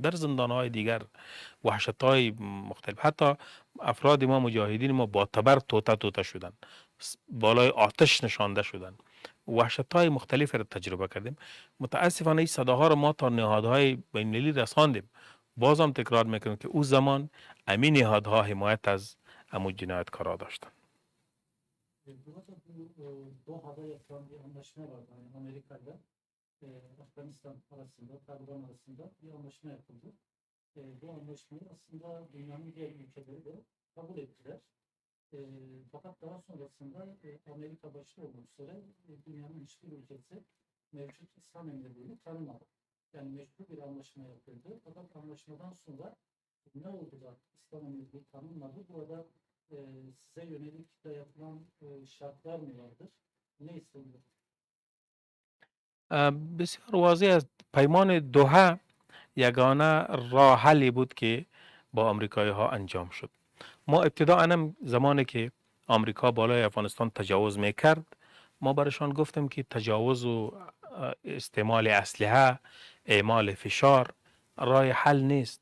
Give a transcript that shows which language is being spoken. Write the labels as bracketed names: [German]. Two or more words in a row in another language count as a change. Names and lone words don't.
[Persian] در زندان های دیگر وحشت های مختلف، حتی افراد ما مجاهدین ما با تبر توته شدن، بالای آتش نشانده شدن، وحشت های مختلف را تجربه کردیم. متاسفانه این صداها را ما تا نهادهای بین المللی رساندیم. بازم تکرار میکنم که او زمان امی نهادها حمایت از امو جنایتکارا داشتن. [Turkish] Burada bu Doha'da yapılan bir anlaşma var. Yani Amerika ile Afganistan arasında, Taliban arasında bir anlaşma yapıldı. Bu anlaşmayı aslında dünyanın diğer ülkeleri de kabul ettiler. Fakat daha sonrasında Amerika başta olmak üzere dünyanın hiçbir ülkesi mevcut İslam Emirliği'ni tanımadı. Yani meşru bir anlaşma yapıldı. Fakat anlaşmadan sonra ne oldu da İslam Emirliği tanınmadı? Burada size yönelik de yapılan şartlar mı vardır? Ne isteniyor? [Persian] بسیار واضح است. پیمان دوحه یگانه راه حلی بود که با آمریکایی ها انجام شد. ما ابتداء زمانی که آمریکا بالای افغانستان تجاوز میکرد، ما برشان گفتیم که تجاوز و استعمال اسلحه، اعمال فشار راه حل نیست.